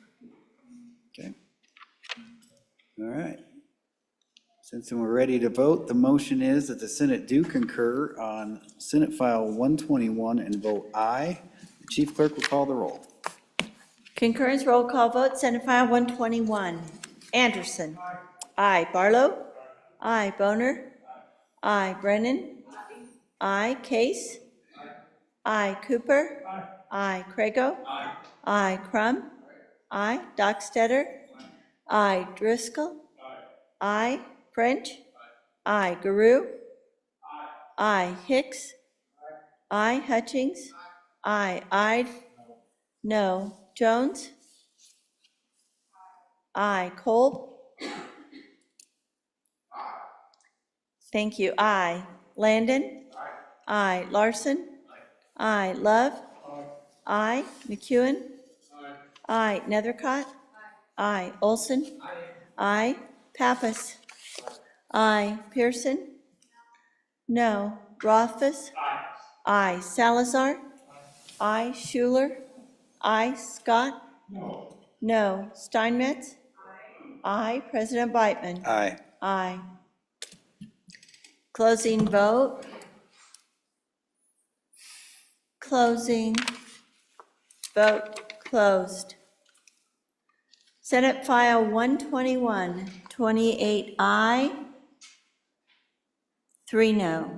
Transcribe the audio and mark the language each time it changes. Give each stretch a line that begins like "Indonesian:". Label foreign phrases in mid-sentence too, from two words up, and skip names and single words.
English: Okay. All right. Since we're ready to vote, the motion is that the Senate do concur on Senate File 121 and vote aye. The Chief Clerk will call the roll. Concurrence roll call vote, Senate File 121. Anderson. Aye. Barlow. Aye. Boner. Aye. Brennan. Aye. Case. Aye. Cooper. Aye. Crago. Aye. Crum. Aye. Dockstader. Aye. Driscoll. Aye. French. Aye. Guru. Aye. Hicks. Aye. Hutchings. Aye. Ide. No. Jones. Aye. Cole. Thank you. Aye. Landon. Aye. Larson. Aye. Love. Aye. McEwen. Aye. Nethercott. Aye. Olson. Aye. Pappas. Aye. Pearson. No. Rothfuss. Aye. Salazar. Aye. Schuler. Aye. Scott. No. Steinmetz. Aye. President Beitman. Aye. Aye. Closing vote. Closing. Vote closed. Senate File 121, 28 aye, 3 no.